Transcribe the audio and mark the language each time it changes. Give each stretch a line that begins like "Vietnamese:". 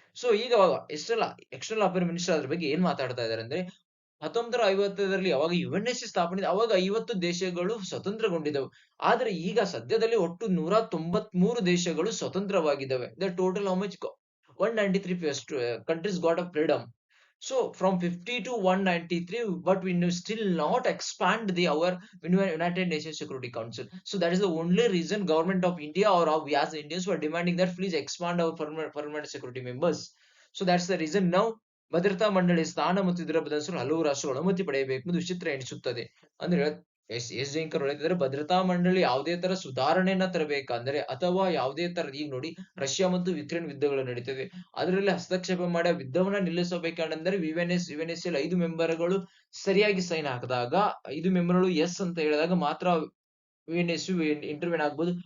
Kannada: So ಈಗ external affair minister ಅದ್ರ ಬಗ್ಗೆ ಏನ್ ಮಾತಾಡ್ತಾ ಇದಾರೆ ಅಂದ್ರೆ 1950ರಲ್ಲಿ ಯಾವಾಗ ಯುಎನ್ಎಸ್ಸಿ ಸ್ಥಾಪನೆ ಅವಾಗ 50 ದೇಶಗಳು ಸ್ವತಂತ್ರಗೊಂಡಿದ್ದವು. ಆದ್ರೆ ಈಗ ಸದ್ಯದಲ್ಲಿ ಒಟ್ಟು 193 ದೇಶಗಳು ಸ್ವತಂತ್ರವಾಗಿದ್ದಾವೆ.
English: The total how much 193 countries got a freedom. So from 50 to 193, but we still not expand our United Nations Security Council. So that is the only reason government of India or we as Indians were demanding that please expand our permanent security members. So that's the reason now
Kannada: ಭದ್ರತಾ ಮಂಡಳಿ ಸ್ಥಾನ ಮತ್ತು ಇದರ ಬದಲಿಸಲು ಹಲವು ರಾಷ್ಟ್ರಗಳು ಅನುಮತಿ ಪಡೆಯಬೇಕೆಂದು ವಿಚಿತ್ರ ಎಣಿಸುತ್ತದೆ. ಅಂದ್ರೆ ಎಸ್ ಜಯಂಕರ್ ಹೇಳ್ತಿದ್ದಾರೆ, ಭದ್ರತಾ ಮಂಡಳಿ ಯಾವುದೇ ತರ ಸುಧಾರಣೆಯನ್ನ ತರಬೇಕಂದ್ರೆ ಅಥವಾ ಯಾವುದೇ ತರ ಈಗ ನೋಡಿ ರಷ್ಯಾ ಮತ್ತು ಯುಕ್ರೇನ್ ಯುದ್ಧಗಳು ನಡೀತವೆ, ಅದರಲ್ಲಿ ಹಸ್ತಕ್ಷೇಪ ಮಾಡಿ ಯುದ್ಧವನ್ನ ನಿಲ್ಲಿಸಬೇಕಂದ್ರೆ ಯುಎನ್ಎಸ್ 5 ಮೆಂಬರ್ಗಳು ಸರಿಯಾಗಿ ಸೈನ್ ಹಾಕಿದಾಗ 5 ಮೆಂಬರ್ಗಳು ಎಸ್ ಅಂತ ಹೇಳಿದಾಗ ಮಾತ್ರ ಯುಎನ್ಎಸ್ಯು ಇಂಟರ್ವ್ಯೂನ್ ಆಗ್ಬೋದು.